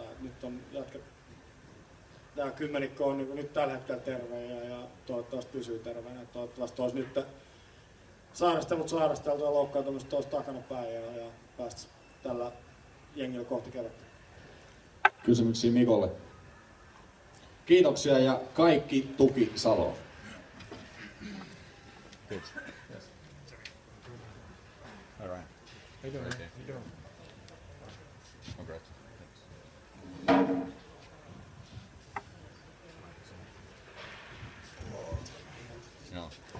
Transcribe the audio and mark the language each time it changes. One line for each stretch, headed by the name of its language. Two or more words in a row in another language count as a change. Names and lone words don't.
Finnish: Nyt on tämä kymmenikko on niin nyt tällä hetkellä terve ja toivottavasti pysyy terveenä. Toivottavasti olisi nyt sairasteltu ja loukkaantumista olisi takana päin ja päästä tällä jengillä kohti kevättä. Kysymyksiä Mikolle. Kiitoksia ja kaikki tuki Saloon.
English: Yes. All right. How you doing? How you doing? Congrats. No.